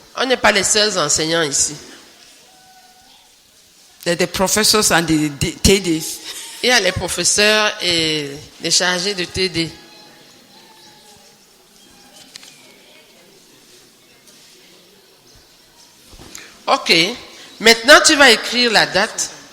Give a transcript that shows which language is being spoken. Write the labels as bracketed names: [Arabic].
[French] On n'est pas les seuls enseignants ici. [English] There are the professors and the TDs. [French] Il y a les professeurs et les chargés de TD. Ok. Maintenant, tu vas écrire la date.